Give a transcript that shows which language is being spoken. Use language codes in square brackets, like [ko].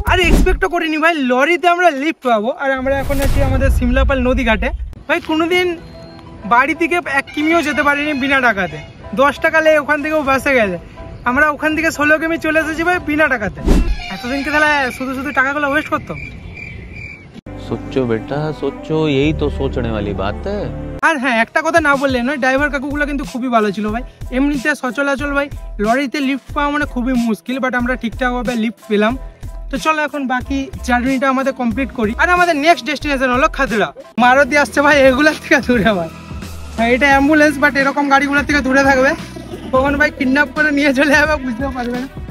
[bn] আর এক্সপেক্টও করিনি ভাই লরিতে আমরা লিফট পাবো। আর আমরা এখন আছি আমাদের সিমলাপাল নদী ঘাটে। ভাই কোনোদিন বাড়ি থেকে 1 কিমিও যেতে পারিনি বিনা টাকাতে। 10 টাকা লে ওখান থেকেও বাসে গেছে, আমরা ওখান থেকে 16 কিমি চলে এসেছি ভাই বিনা টাকাতে। এতদিনকে তাহলে শুধু টাকাগুলো ওয়েস্ট করতাম। [hi] सोचो बेटा सोचो, यही तो सोचने वाली बात है। [bn] আর হ্যাঁ, একটা কথা না বললে নয়, ড্রাইভার কাকুগুলো কিন্তু খুবই ভালো ছিল ভাই। এমনিতে সচলাচল ভাই লরিতে লিফট পাওয়া মানে খুবই মুশকিল, বাট আমরা ঠিকঠাকভাবে লিফট পেলাম। তো চলো এখন বাকি জার্নিটা আমাদের কমপ্লিট করি। আর আমাদের নেক্সট ডেস্টিনেশন হলো খাতড়া। মারুতি আসছে ভাই এগুলোর থেকে দূরে ভাই। হ্যাঁ এটা অ্যাম্বুলেন্স, বাট এরকম গাড়িগুলোর থেকে দূরে থাকবে, কখন ভাই কিডন্যাপ করে নিয়ে চলে যাবে বুঝতেও পারবে না।